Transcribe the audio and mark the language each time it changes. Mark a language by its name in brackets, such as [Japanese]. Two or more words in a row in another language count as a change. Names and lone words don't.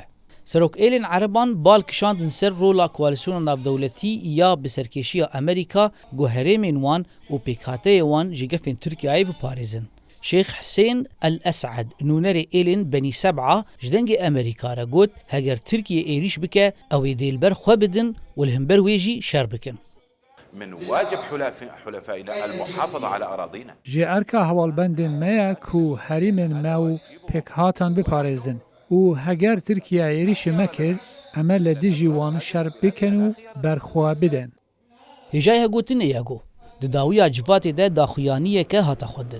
[Kurdish] Serokêlên Ereban bal kişandin ser rola koalisyona navdewletî ya bi serkêşiya Amerîka got herêmên wan û pêkhateyê wan ji gefên Tirkiyeyê biparêzin. Şeyx Hüseyin El Esad nûnerê êlên Benî Seb'a ji dengê Amerîka re got heger Tirkiye êriş bike ew ê dêlber xwe bidin û li hember wê jî şer bikin. [Arabic] من واجب حلفائنا المحافظة على أراضينا. [Kurdish] Ji erka hewalbendên me ye ku herîmên me û pêkhatan biparêzin û heger Tirkiye êrişê me kir em ê li dijî wan şer bikin û berxwe bidin. Hêjayê gotinê ye got di dawiya civatê de daxuyaniyeke hata xwendin.